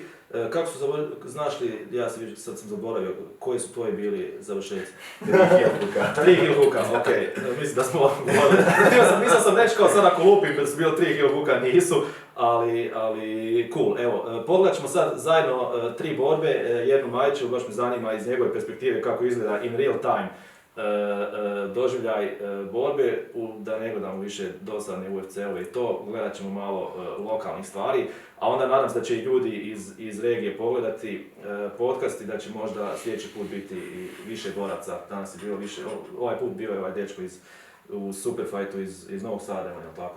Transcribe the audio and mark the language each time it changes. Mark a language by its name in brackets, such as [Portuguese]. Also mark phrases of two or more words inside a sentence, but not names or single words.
[Croatian] Kako su znaš li, sad sam zaboravio, koji su tvoji bili završenici? [English] 3 heel hooka. [Croatian] 3 [English] heel hooka, [Croatian] okej. Mislim da smo govorili. Mislio sam reći kao sad ako lupim da su bilo 3 [English] heel hooka, [Croatian] nisu. Ali cool, evo, pogledat ćemo sad zajedno 3 borbe, jednu Majiću, baš me zanima iz njegove perspektive kako izgleda [English] in real time [Croatian] doživljaj borbe, da ne gledamo više dosadne UFC-ove i to, gledat ćemo malo lokalnih stvari, a onda nadam se da će i ljudi iz regije pogledati podcast i da će možda sljedeći put biti i više boraca. Danas je bilo više, ovaj put bio je ovaj dečko u Superfightu iz Novog Sada, je tako?